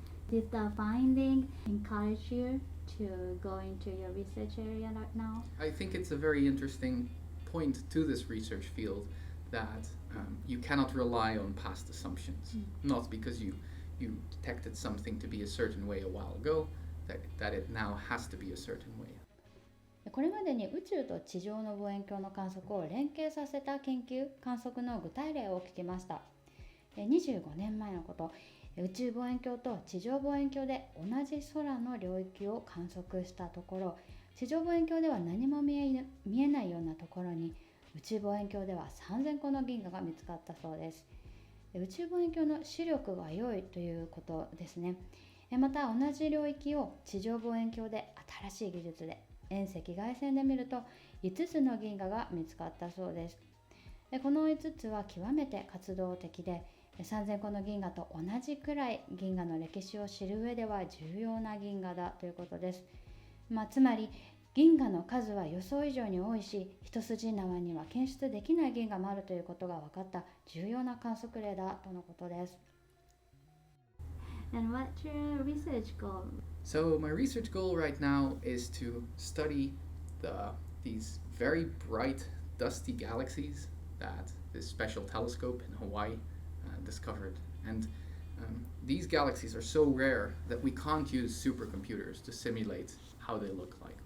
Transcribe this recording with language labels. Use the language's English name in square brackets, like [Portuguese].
[English] Did the finding encourage you to go into your research area right now? I think it's a very interesting point to this research field that you cannot rely on past assumptions, not because you detected something to be a certain way a while ago, that it now has to be a certain way. [Japanese] これまでに宇宙と地上の望遠鏡の観測を連携させた研究・観測の具体例を聞きました。 25年前のこと、宇宙望遠鏡と地上望遠鏡で同じ空の領域を観測したところ、地上望遠鏡では何も見えないようなところに宇宙望遠鏡では3000個の銀河が見つかったそうです。宇宙望遠鏡の視力が良いということですね。また同じ領域を地上望遠鏡で新しい技術で遠赤外線で見ると5つの銀河が見つかったそうです。この5つは極めて活動的で3000個の銀河と同じくらい銀河の歴史を知る上では重要な銀河だということです。つまり銀河の数は予想以上に多いし、一筋縄には検出できない銀河もあるということが分かった重要な観測例だとのことです。 [English] And what's your research goal? So my research goal right now is to study these very bright, dusty galaxies that this special telescope in Hawaii discovered. And these galaxies are so rare that we can't use supercomputers to simulate how they look like.